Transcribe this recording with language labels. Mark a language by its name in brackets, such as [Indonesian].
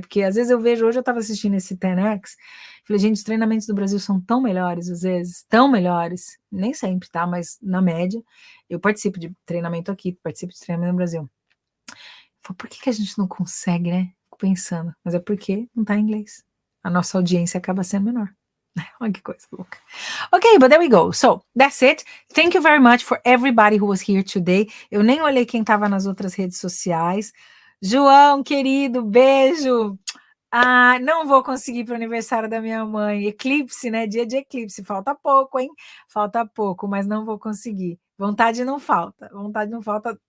[Portuguese] Porque às vezes eu vejo, hoje eu estava assistindo esse 10X, falei, gente, os treinamentos do Brasil são tão melhores, às vezes, tão melhores, nem sempre, tá? Mas na média, eu participo de treinamento aqui, participo de treinamento no Brasil. Falei, por que a gente não consegue, né? Fico pensando, mas é porque não tá em inglês. A nossa audiência acaba sendo menor. Olha que coisa louca. [English] Okay, but there we go. So, that's it. Thank you very much for everybody who was here today. [Portuguese] Eu nem olhei quem estava nas outras redes sociais. João, querido, beijo. Não vou conseguir para o aniversário da minha mãe. Eclipse, né? Dia de eclipse. Falta pouco, hein? Falta pouco, mas não vou conseguir. Vontade não falta. Vontade não falta.